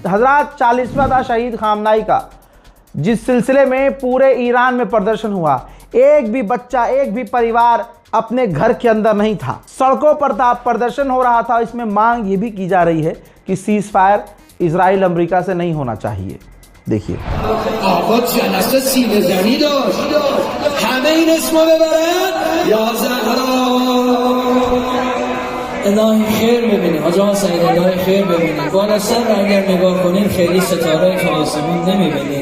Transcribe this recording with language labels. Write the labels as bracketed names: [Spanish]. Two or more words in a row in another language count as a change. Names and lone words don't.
[Hindi] हजरात, 40वां था शहीद खामनाई का, जिस सिलसिले में पूरे ईरान में प्रदर्शन हुआ। एक भी बच्चा, एक भी परिवार अपने घर के अंदर नहीं था, सड़कों पर था, प्रदर्शन हो रहा था। इसमें मांग ये भी की जा रही है कि [English] cease fire [Hindi] इजराइल अमेरिका से नहीं होना चाहिए। देखिए [Persian] الهی خیر ببینید حاج سعید، الهی خیر ببینید. بالا سر را اگر نگاه کنید خیلی ستاره تو آسمون نمیبینید.